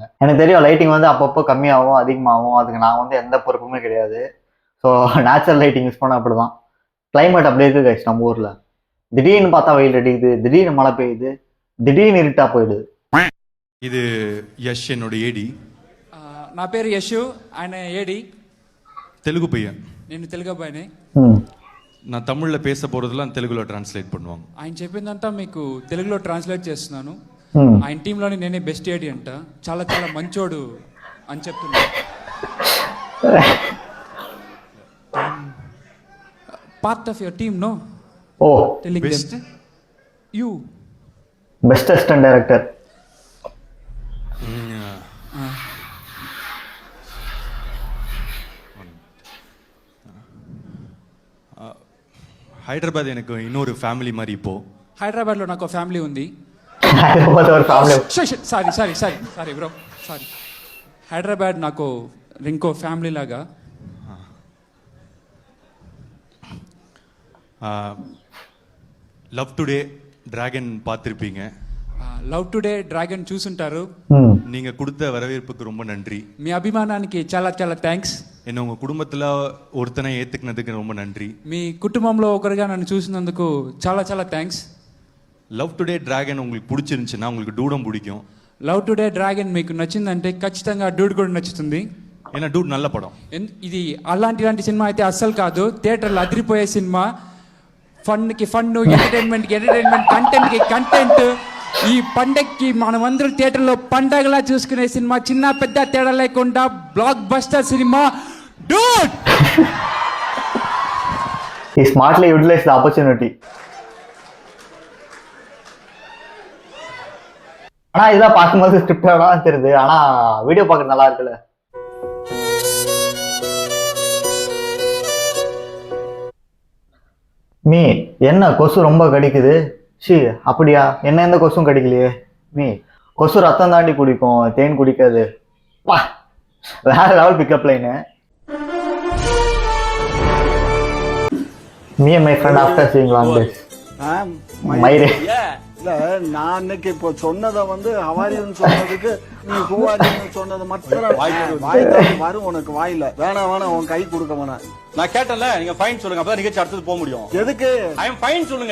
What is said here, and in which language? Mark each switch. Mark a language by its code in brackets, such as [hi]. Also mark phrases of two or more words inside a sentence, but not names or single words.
[ta] எனக்கு தெரியும் லைட்டிங் வந்து அப்பப்போ கம்மியாகும் அதிகமாகும், அதுக்கு நான் வந்து எந்த பொறுப்புமே கிடையாது. [en] so natural lighting use [ta] பண்ண அப்படிதான். கிளைமேட் அப்படியே இருக்கு கைஸ் நம்ம ஊரில். திடீர்னு பார்த்தா வெயில் அடிக்குது, திடீர்னு மழை பெய்யுது, திடீர்னு இருட்டா போயிடுது. இது யஷ் என்னோட ஏடி. [te] నా పేరు యశు, ఆయన ఏడి. [ta] தெலுங்கு பையன். [te] నేను తెలుగు అబ్బాయిని. [ta] நான் தமிழில் பேச போகிறதுலாம் தெலுங்குలో ట్రాన్స్లేట్ பண்ணுவாங்க. [te] ఆయన చెప్పిందంతా మీకు తెలుగులో ట్రాన్స్లేట్ చేస్తున్నాను. ఆయన టీంలోని నేనే బెస్ట్ ఏడి అంట, చాలా చాలా మంచోడు అని చెప్తున్నా. [en] part of your team no. ఓ telling them you best assistant director. [ta] హైదరాబాద్ எனக்கு இன்னொரு ఫ్యామిలీ మరి இப்போ. [te] హైదరాబాద్లో నాకు ఫ్యామిలీ ఉంది. [ta] ஒரு ஃபேமிலி. [en] sorry sorry sorry sorry bro sorry. [te] హైదరాబాద్ నాకు ఇంకో ఫ్యామిలీ లాగా. [ta] లవ్ టుడే డ్రాగన్ பார்த்திருப்பீங்க. [te] లవ్ టుడే డ్రాగన్ చూసుంటారు. [ta] நீங்க கொடுத்த வரவேற்புக்கு ரொம்ப நன்றி. [te] మీ అభిమానానికి చాలా చాలా థ్యాంక్స్. [ta] என்ன உங்க குடும்பத்துல ஒருத்தனை ஏத்துக்கினதுக்கு ரொம்ப நன்றி. [te] మీ కుటుంబంలో ఒకరిగా నన్ను చూసినందుకు చాలా చాలా థ్యాంక్స్. [ta] లవ్ టుడే డ్రాగన్ உங்களுக்கு பிடிச்சிருந்துச்சுன்னா உங்களுக்கு டூடம் பிடிக்கும். [te] లవ్ టుడే డ్రాగన్ మీకు నచ్చిందంటే ఖచ్చితంగా డూడ్ కూడా నచ్చుతుంది. [ta] ஏன்னா டூட் நல்ல படம். [te] ఇది అలాంటి సినిమా అయితే అస్సలు కాదు, థియేటర్లో అదిరిపోయే సినిమా. ఫన్కి ఫన్, ఎంటర్టైన్మెంట్కి ఎంటర్టైన్మెంట్, కంటెంట్కి కంటెంట్. ఈ పండగకి మనమందరం థియేటర్లో పండగలా చూసుకునే సినిమా, చిన్న పెద్ద తేడా లేకుండా బ్లాక్ బస్టర్ సినిమా డూడ్. [en] He smartly utilized the opportunity. [ta] ஆனா இதெல்லாம் பார்க்கும்போது ஸ்கிரிப்டடா தெரியுது, ஆனா வீடியோ பார்க்க நல்லா இருக்குல்ல. மீ என்ன கொசு ரொம்ப கடிக்குது. ஷி அப்படியா, என்ன எந்த கொசும் கடிக்கலையே. மீ கொசு ரத்தம் தாண்டி குடிக்கும், தேன் குடிக்காது. வா வேற லெவல் [en] pickup line. me and my friend after seeing long days. [ta] மயிரே இல்ல, நான் அன்னைக்கு இப்போ சொன்னதை வந்து ஹவாரின்னு சொன்னதுக்கு நீ ஹூவாரின்னு சொன்னது மட்டும் வரும் உனக்கு வாயில. வேணாம் உன் கை கொடுக்க வேணாம். நான் கேட்டல, நீங்க ஃபைன் சொல்லுங்க, அப்பதான் நிகழ்ச்சி அடுத்தது போக முடியும். எதுக்கு? [en] I am fine [ta] சொல்லுங்க.